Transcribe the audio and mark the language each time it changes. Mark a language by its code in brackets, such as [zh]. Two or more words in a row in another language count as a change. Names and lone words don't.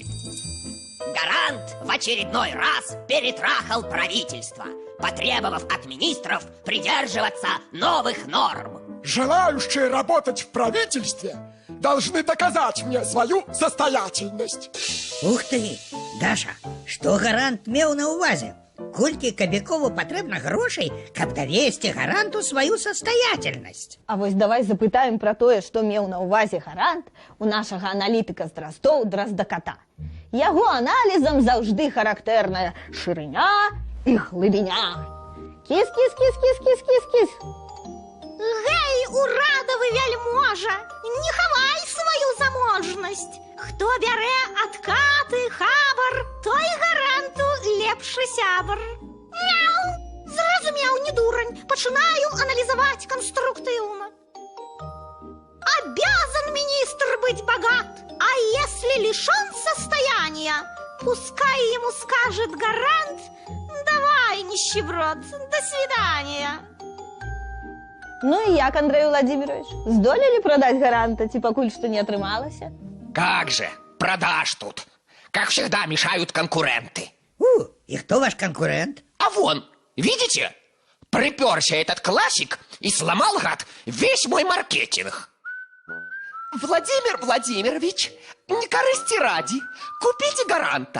[ru] Гарант в очередной раз перетрахал правительство, потребовав от министров придерживаться новых норм. Желающие работать в правительстве должны доказать мне свою состоятельность. [be] Ух ты, Даша, что гарант меў на увазе? Колькі Кобякову патрэбна грошай, каб давесці гаранту сваю састаятельнасць? А вось давай запытаем про тое, што меў на увазе гарант у нашага аналітыка з Драздоў Драздаката. Яго аналізам заўжды характэрная шырыня і глыбіня. Кіс-кіс-кіс-кіс-кіс-кіс-кіс. Гэй, урадавы вяльможа, не хавай сваю заможнасць. Хто бярэ адкаты, хабар, той гаранту лепшы сябар. Мяу! Зразумеў, не дурань, пачынаю аналізаваць канструктыўна. [ru] Обязан министр быть богат, а если лишен состояния, пускай ему скажет гарант: давай, нищеброд, до свидания. Ну и [be] як, Андрей Владимирович, здолели продать гаранта, ці пакуль што не атрымалася? [ru] Как же, продаж тут. Как всегда, мешают конкуренты. И кто ваш конкурент? А вон, видите? Приперся этот классик и сломал, гад, весь мой маркетинг. Владимир Владимирович, не корысти ради, купите гаранта.